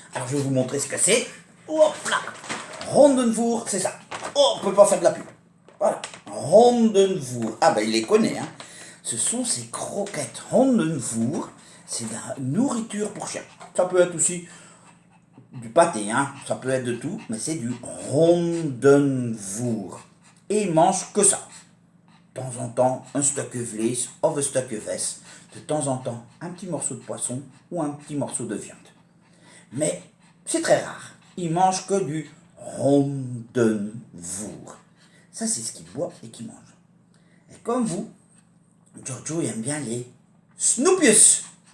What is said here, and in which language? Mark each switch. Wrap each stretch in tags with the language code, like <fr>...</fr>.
<fr>Alors, je vais vous montrer ce que c'est. Hop là. Hondenvoer, c'est ça. Oh, on peut pas faire de la pub. Voilà. Hondenvoer. Ah ben, il les connaît, hein. Ce sont ces croquettes. Hondenvoer, c'est de la nourriture pour chiens. Ça peut être aussi du pâté, hein. Ça peut être de tout, mais c'est du hondenvoer. Et il mange que ça. De temps en temps, un</fr> <nl>stukje vlees of een stukje vis.</nl> <fr>De temps en temps, un petit morceau de poisson ou un petit morceau de viande. Mais c'est très rare. Il mange que du hondenvoer. Ça, c'est ce qu'il boit et qu'il mange. Et comme vous, Giorgio aime bien les snoepjes.</fr>